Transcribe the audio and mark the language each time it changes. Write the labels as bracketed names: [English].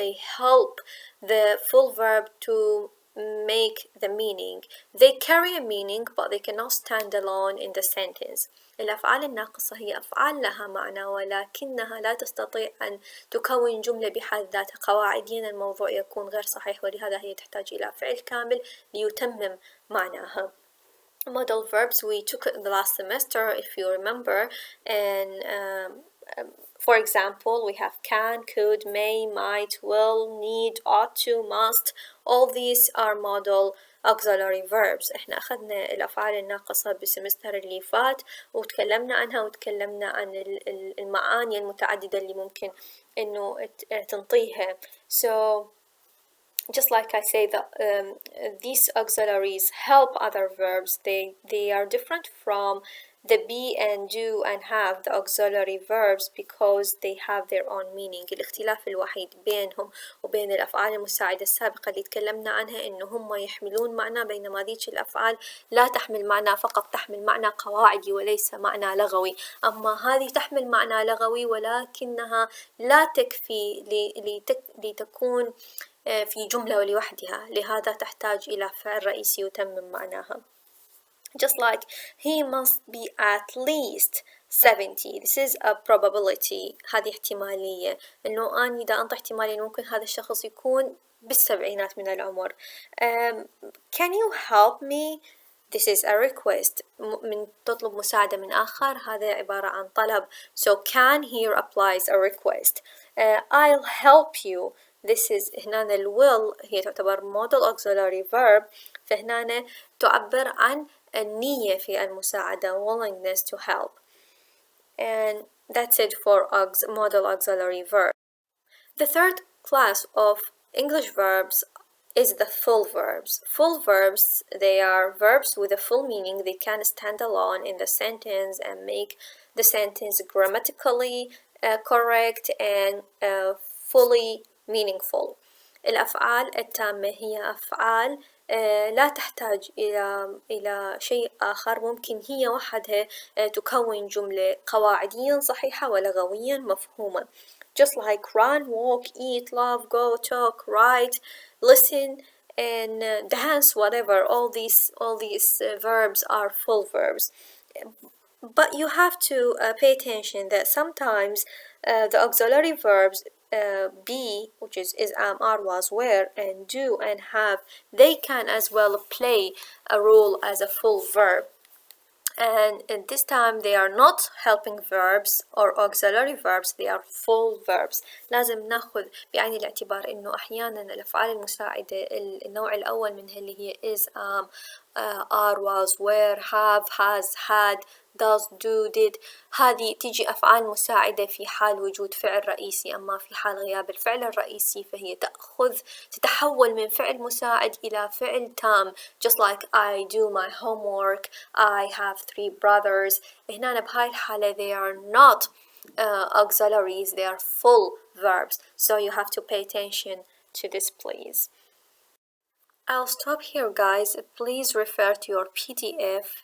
[English] They help the full verb to make the meaning. They carry a meaning but they cannot stand alone in the sentence. [Arabic] الأفعال الناقصة هي أفعال لها معنى ولكنها لا تستطيع أن تكون جملة بحد ذاتها. قواعديا الموضوع يكون غير صحيح، ولهذا هي تحتاج إلى فعل كامل ليتمم معناها. [English] Modal verbs we took it in the last semester if you remember, and for example we have can, could, may, might, will, need, ought to, must. All these are modal auxiliary verbs. [Arabic] احنا أخذنا الأفعال الناقصة بالسمستر اللي فات وتكلمنا عنها، وتكلمنا عن المعاني المتعددة اللي ممكن إنه تنطيها. [English] So just like I say that these auxiliaries help other verbs. They are different from the be and do and have, the auxiliary verbs, because they have their own meaning. [Arabic] الاختلاف الوحيد بينهم وبين الأفعال المساعدة السابقة اللي تكلمنا عنها إنه هم يحملون معنى، بينما ذيك الأفعال لا تحمل معنى، فقط تحمل معنى قواعدي وليس معنى لغوي. أما هذه تحمل معنى لغوي ولكنها لا تكفي لتكون في جملة لوحدها، لهذا تحتاج إلى فعل رئيسي يتمم معناها. [English] Just like he must be at least 70. This is a probability. [Arabic] هذه احتمالية، إنه أنا إذا أنطي احتمالية ممكن هذا الشخص يكون بالسبعينات من العمر. [English] Can you help me? This is a request. [Arabic] من تطلب مساعدة من آخر، هذا عبارة عن طلب. [English] So can here applies a request. I'll help you. This is [Arabic] هنا ال will هي تعتبر modal auxiliary verb، فهنا تعبر عن النية في المساعدة [English] willingness to help. And that's it for modal auxiliary verb. The third class of English verbs is the full verbs. Full verbs, they are verbs with a full meaning. They can stand alone in the sentence and make the sentence grammatically correct and fully meaningful. [Arabic] الأفعال التامة هي أفعال لا تحتاج إلى شيء آخر، ممكن هي وحدها تكون جملة قواعديا صحيحة ولغويا مفهومة. [English] Just like run, walk, eat, love, go, talk, write, listen, and dance, whatever. All these verbs are full verbs. But you have to pay attention that sometimes the auxiliary verbs be, which is am, are, was, were, and do and have, they can as well play a role as a full verb. And at this time they are not helping verbs or auxiliary verbs, they are full verbs. [Arabic] لازم ناخذ بعين الاعتبار إنه أحيانا الأفعال المساعدة النوع الأول منها اللي هي is, are, was, were, have, has, had, does, do, did، هذه تيجي أفعال مساعدة في حال وجود فعل رئيسي. أما في حال غياب الفعل الرئيسي فهي تتحول من فعل مساعد إلى فعل تام. [English] Just like I do my homework, I have 3 brothers. [Arabic] هنا بهاي الحالة [English] they are not auxiliaries, they are full verbs. So you have to pay attention to this please. I'll stop here, guys. Please refer to your PDF.